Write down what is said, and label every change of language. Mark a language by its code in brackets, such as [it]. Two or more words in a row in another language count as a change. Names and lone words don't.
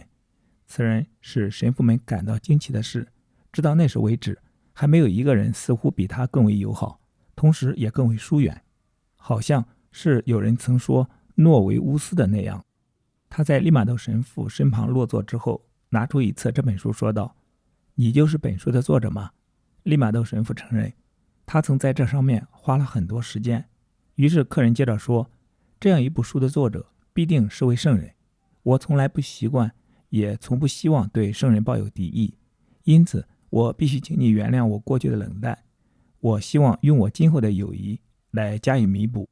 [zh] 此人使神父們感到驚奇的是，直到那時為止，還沒有一個人似乎比他更為友好，同時也更為疏遠，好像是有人曾說諾維烏斯的那樣。他在利玛窦神父身旁落座之後，拿出一册这本書說道：“你就是本書的作者吗？” 利玛窦神父承認，他曾在这上面花了很多时間。於是客人接着說：“這樣一部書的作者必定是位聖人。我從來不習慣，也從不希望對聖人抱有敵意，因此我必須請你原諒我過去的冷淡。我希望用我今後的友誼來加以彌補。”